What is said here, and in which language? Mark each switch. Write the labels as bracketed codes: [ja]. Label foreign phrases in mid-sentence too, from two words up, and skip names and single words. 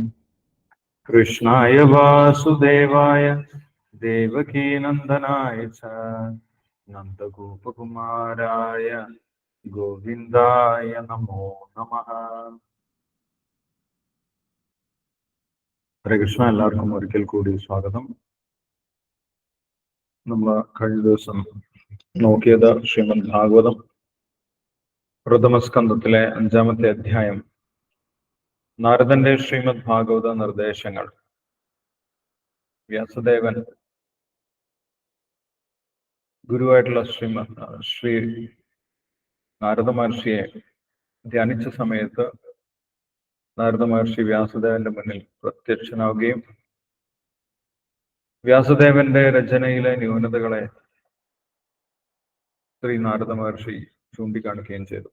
[sa] कृष्णाय वासुदेवाय देवकीनन्दनाय च नन्दगोपकुमाराय गोविन्दाय नमो नमः. हरे कृष्ण. [ml] എല്ലാവർക്കും ഒരിക്കൽ കൂടി സ്വാഗതം. നമ്മൾ കഴിഞ്ഞ ദിവസം നോക്കിയത് ശ്രീമദ് ഭാഗവതം പ്രഥമസ്കന്ധത്തിലെ 5-ാമത്തെ അധ്യായം, നാരദന്റെ ശ്രീമദ് ഭാഗവത നിർദ്ദേശങ്ങൾ. വ്യാസദേവൻ ഗുരുവായിട്ടുള്ള ശ്രീ നാരദ മഹർഷിയെ ധ്യാനിച്ച സമയത്ത് നാരദ മഹർഷി വ്യാസദേവന്റെ മുന്നിൽ പ്രത്യക്ഷനാവുകയും വ്യാസദേവന്റെ രചനയിലെ ന്യൂനതകളെ ശ്രീ നാരദ മഹർഷി ചൂണ്ടിക്കാണിക്കുകയും ചെയ്തു.